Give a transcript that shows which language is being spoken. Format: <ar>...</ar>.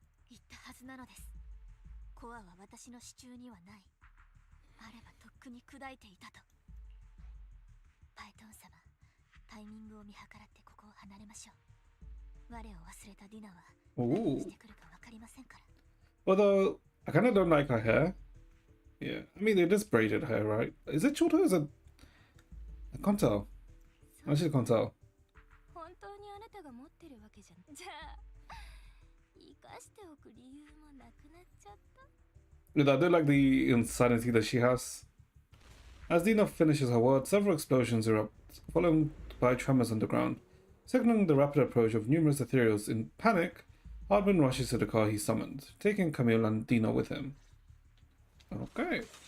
<ja>言ったはずなのです。コアは私の手中にはない。あればとっくに砕いていたと。パイトン様、タイミングを見計らってここを離れましょう。我を忘れたディナは何をしてくるかわかりませんから。</ja> <en>Although, I kind of don't like her hair. Yeah, I mean, it is braided hair, right? Is it short or is it... I can't tell. I actually can't tell.</en> <ja>本当にあなたが持ってるわけじゃん。じゃあ、生かしておく理由もなくなっちゃった。</ja> <en>But I do like the insanity that she has. As Dina finishes her words, several explosions erupt, followed by tremors underground. Signaling the rapid approach of numerous ethereals in panic, Hardman rushes to the car he summoned, taking Camille and Dina with him. Okay.</en>